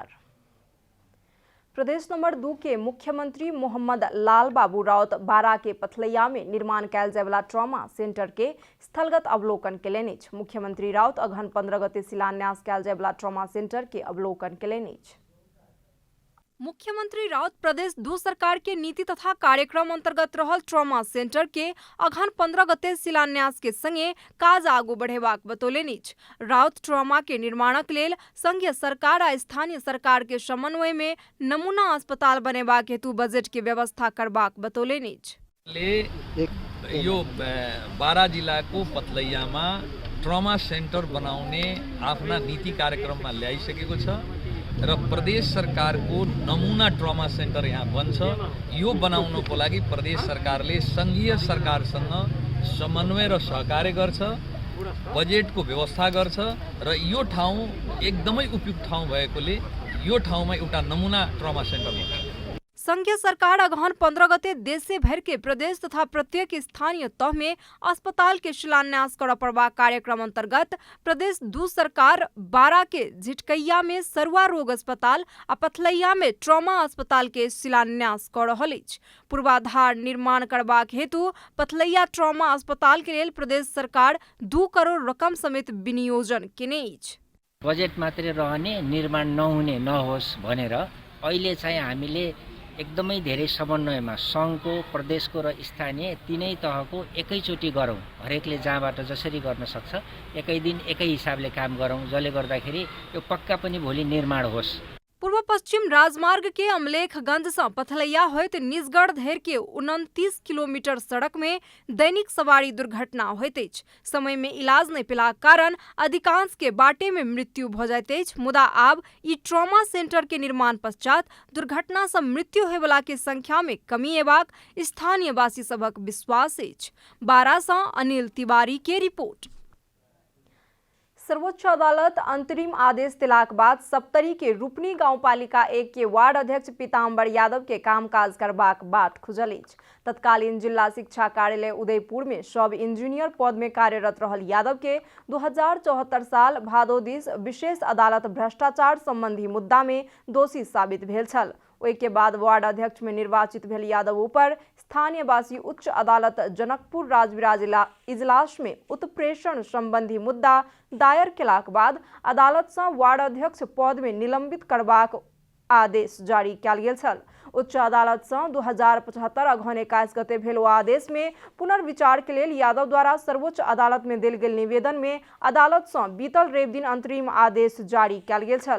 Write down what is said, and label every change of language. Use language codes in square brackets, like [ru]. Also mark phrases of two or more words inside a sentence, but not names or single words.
[mai] प्रदेश नंबर 2 के मुख्यमंत्री मोहम्मद लाल बाबू राउत बारा के पथलैया में निर्माण कैल जायवला [en] trauma center [mai] के स्थलगत अवलोकन केलनि। मुख्यमंत्री राउत अगहन 15 गते शिलान्यास कैल जायवला [en] trauma center [mai] के अवलोकन केलनि। मुख्यमंत्री राउत प्रदेश 2 सरकार के नीति तथा कार्यक्रम अंतर्गत रहल [en] trauma center [mai] के अगहन 15 गते शिलान्यास के संगे काज आगू बढ़ेबाक बतौलनि। राउत ट्रॉमा के निर्माणक लेल संघीय सरकार आ स्थानीय सरकार के समन्वय में नमूना अस्पताल बनेबाक हेतु बजट के व्यवस्था करबाक बतौलनि। [ne] यो बारा जिल्लाको पथलैयामा [en] trauma center [ne] बनाउने आफ्ना नीति कार्यक्रममा ल्याइसकेको छ र प्रदेश सरकारको नमुना [en] trauma center [ne] यहाँ बन्छ। यो बनाउनको लागि प्रदेश सरकारले संघीय सरकारसँग समन्वय र सहकार्य गर्छ, बजेटको व्यवस्था गर्छ र यो ठाउँ एकदमै उपयुक्त ठाउँ भएकोले यो ठाउँमा एउटा नमुना [en] trauma center [ne] बन्छ। [mai] संघीय सरकार अगहन 15 गते देश भर के प्रदेश तथा प्रत्येक स्थानीय तह में अस्पताल के शिलान्यास कर पड़वा कार्यक्रम अंतर्गत प्रदेश 2 सरकार बारा के झिटकैया में सरुआ रोग अस्पताल आ पथलैया में ट्रॉमा अस्पताल के शिलान्यास कर रहल अछि। पूर्वाधार निर्माण करबाक हेतु पथलैया ट्रॉमा अस्पताल के लेल प्रदेश सरकार 2 करोड़ रकम समेत विनियोजन केने अछि। [ne] बजेट मात्रै रहने निर्माण नहुने नहोस् भनेर अहिले चाहिँ हामीले एकदमै धेरै समन्वयमा सङ्घको प्रदेशको र स्थानीय तीनै तहको एकैचोटि गरौँ। हरेकले जहाँबाट जसरी गर्न सक्छ एकै दिन एकै हिसाबले काम गरौँ, जसले गर्दाखेरि यो पक्का पनि भोलि निर्माण होस्। [mai] पूर्व पश्चिम राजमार्ग के अमलेखगंज से पथलैया होइत निजगढ़ धरि के 29 किलोमीटर सड़क में दैनिक सवारी दुर्घटना होइत अछि। समय में इलाज नहीं पेलाक कारण अधिकांश के बाटे में मृत्यु भ जाइत अछि। मुदा आब ई [en] trauma center [mai] के निर्माण पश्चात दुर्घटना से मृत्यु होयवला के संख्या में कमी एबाक स्थानीय वासी सभक विश्वास अछि। बारा से अनिल तिवारी के रिपोर्ट। सर्वोच्च अदालत अंतरिम आदेश दिलाक बाद सप्तरी के रूपनी गांवपालिका 1 के वार्ड अध्यक्ष पीताम्बर यादव के कामकाज करबाक बाट खुजल अछि। तत्कालीन जिला शिक्षा कार्यालय उदयपुर में [en] sub engineer [mai] पद में कार्यरत रहल यादव के 2074 साल भादो दिस विशेष अदालत भ्रष्टाचार संबंधी मुद्दा में दोषी साबित भेल छल। ओहि के बाद वार्ड अध्यक्ष में निर्वाचित भेल यादव ऊपर स्थानीय वासी उच्च अदालत जनकपुर राजविराज इजलास में उत्प्रेषण संबंधी मुद्दा दायर केलाक बाद अदालत से वार्ड अध्यक्ष पद में निलंबित करबाक आदेश जारी कयल गेल छल। उच्च अदालत से 2075 अगहन 21 गते भेल आदेश में पुनर्विचार के लिए यादव द्वारा सर्वोच्च अदालत में देल गेल निवेदन में अदालत से बीतल रवि दिन अंतरिम आदेश जारी कयल गेल छल।